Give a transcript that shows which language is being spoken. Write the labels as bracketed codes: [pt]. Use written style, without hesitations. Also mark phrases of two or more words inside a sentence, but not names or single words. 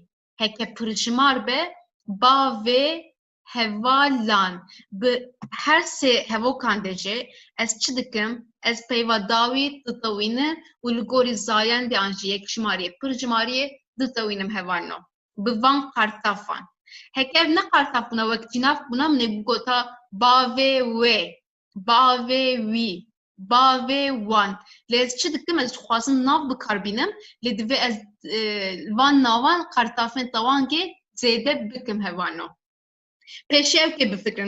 [ku] Heke pirjimar be bavê hevalan. Bi her sê hevokan de jî ez çi dikim? Ez peyva dawî ditewîne û li gorî zayen de an jî yekjimariyê pirjimariyê ditewînim hevalno. Bi van kartafan. Hekev ne kartaf buna wek cinaf buna mı ne gota bavê we, bavê wî, bavê wan. Lê ez çi dikim ez dixwazim nav bikarbînim lê divê ez van navan kartafên tawangê zêde bikim hevano. Pêşî ew kê bifikirin.